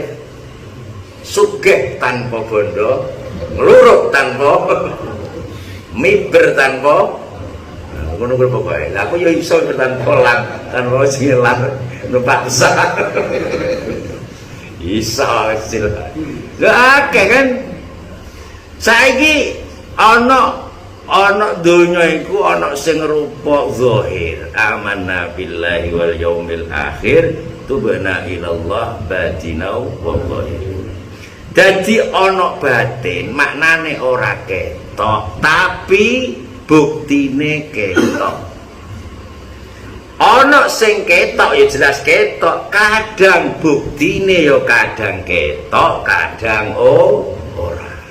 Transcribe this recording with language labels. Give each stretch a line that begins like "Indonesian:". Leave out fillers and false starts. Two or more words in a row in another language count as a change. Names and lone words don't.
Javanese: Sugih tanpa bondo, nglurut tanpa miber tanpa ngono kuwi pokoke. Lah aku ya iso tanpa lan tanpa silang numpak pesawat. Iso silang. Lah akeh kan saiki ana donya iku ana sing rupa zahir,
Arabic: آمنا بالله واليوم الآخر تبنا إلى الله باطنا والله.
Javanese: Dadi ana batin, maknane ora ketok, tapi buktine ketok. Ana sing ketok ya jelas ketok, kadang buktine ya kadang ketok, kadang ora.